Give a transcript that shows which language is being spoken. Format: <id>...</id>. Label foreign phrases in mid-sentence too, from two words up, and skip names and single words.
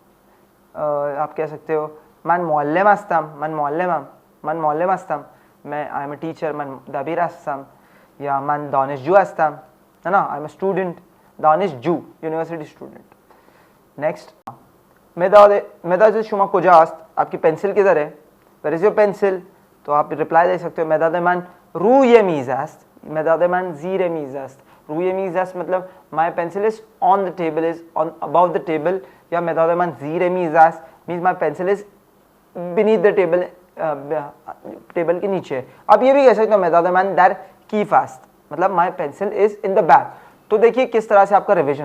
<hi>आप कह सकते हो</hi> <fa>من معلم هستم من معلم هستم मैं</fa> <en>I am a teacher</en> <fa>من دبیر هستم या من دانشجو هستم</fa> <hi>है ना</hi> <en>I am a student</en> <fa>दानिशजू</fa> <en>university student next</en> <fa>مداد شما کجاست</fa> <hi>आपकी पेंसिल किधर है</hi> <en>where is your pencil</en> <hi>तो आप रिप्लाई दे सकते हो</hi> <fa>مداد من روی میز است مداد من زیر میز است روی میز است</fa> <en>मतलब my pencil is on the table is on about the table या</en> <fa>مداد من زیر میز است</fa> <en>means my pencil is beneath the table</en> <hi>टेबल के नीचे अब ये भी कह सकते हो</hi> <fa>مداد من در کیف است</fa> <hi>मतलब</hi> <en>my pencil is in the bag</en> <hi>तो देखिए किस तरह से आपका रिविजन</hi>